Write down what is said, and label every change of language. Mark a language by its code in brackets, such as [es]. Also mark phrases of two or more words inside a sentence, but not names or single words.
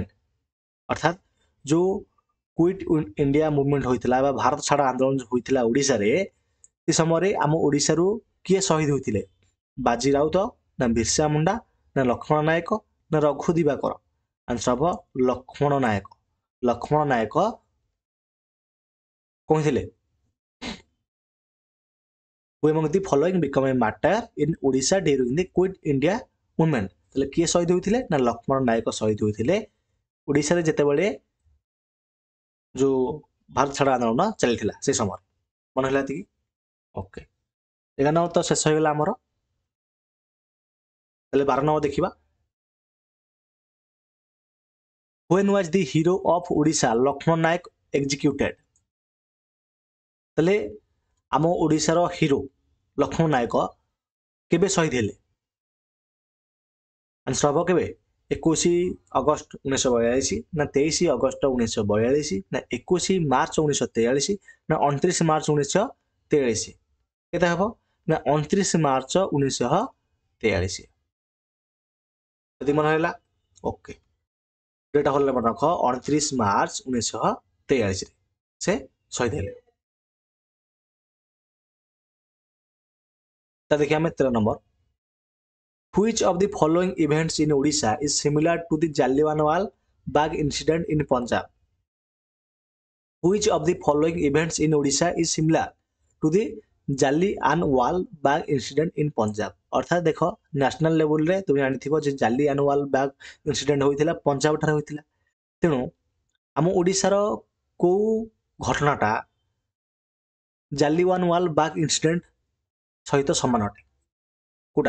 [or] ଅର୍ଥାৎ ଯେଉଁ [en] quit India movement [or] ହୋଇଥିଲା ବା ଭାରତ ଛାଡ଼ ଆନ୍ଦୋଳନ ହୋଇଥିଲା ଓଡ଼ିଶାରେ, ସେ ସମୟରେ ଆମ ଓଡ଼ିଶାରୁ କିଏ ଶହୀଦ ହୋଇଥିଲେ? ବାଜି ରାଉତ, ନା ବିର୍ସା ମୁଣ୍ଡା, ନା ଲକ୍ଷ୍ମଣ ନାୟକ, ନା ରଘୁ ଦିବାକର? ଆନ୍ସର ହେବ ଲକ୍ଷ୍ମଣ ନାୟକ। ଲକ୍ଷ୍ମଣ ନାୟକ କହିଥିଲେ [en] who among the following become a martyr in Odisha during the quit India movement? [or] ତାହେଲେ କିଏ ଶହୀଦ ହୋଇଥିଲେ? ନା ଲକ୍ଷ୍ମଣ ନାୟକ ଶହୀଦ ହୋଇଥିଲେ ଓଡ଼ିଶାରେ ଯେତେବେଳେ ଯେଉଁ ଭାରତ ଛାଡ଼ ଆନ୍ଦୋଳନ ଚାଲିଥିଲା ସେ ସମୟରେ। ମନେ ହେଲା ଏତିକି? ଓକେ। 11 ନମ୍ବର ତ ଶେଷ ହେଇଗଲା ଆମର। ତାହେଲେ 12 ନମ୍ବର ଦେଖିବା, [en] when was the hero of Odisha ଲକ୍ଷ୍ମଣ ନାୟକ executed? [or] ତାହେଲେ ଆମ ଓଡ଼ିଶାର ହିରୋ ଲକ୍ଷ୍ମଣ ନାୟକ କେବେ ଶହୀଦ ହେଲେ? ଆନ୍ସର ହେବ କେବେ? 21 ଅଗଷ୍ଟ 1942, ନା 23 ଅଗଷ୍ଟ 1942, ନା 21 ମାର୍ଚ୍ଚ 1943, ନା 29 ମାର୍ଚ୍ଚ 1943? କେତେ ହେବ? ନା 29 ମାର୍ଚ୍ଚ 1943। ଯଦି ମନେ ହେଲା ଓକେ, ଡେଟ୍ ହଲ୍ ମନେ ରଖ, 29 ମାର୍ଚ୍ଚ 1943 ସେ ଶହୀଦ ହେଲେ। ତା ଦେଖିବା ଆମେ 13 ନମ୍ବର, [en] which of the following events in Odisha is similar to the Jallianwala Bagh incident in Punjab? Which of the following events in Odisha is similar to the Jallianwala Bagh incident in Punjab? [or] ଅର୍ଥାତ୍ ଦେଖ, [en] national levelରେ [or] ତୁମେ ଜାଣିଥିବ ଯେ ଜାଲିଆନୱାଲା ବାଗ ଇନସିଡେଣ୍ଟ ହୋଇଥିଲା ପଞ୍ଜାବ ଠାରେ ହୋଇଥିଲା। ତେଣୁ ଆମ ଓଡ଼ିଶାର କୋଉ ଘଟଣାଟା ଜାଲିଆନୱାଲା ବାଗ ଇନସିଡେଣ୍ଟ ସହିତ ସମାନ ଅଟେ? କୋଉଟା?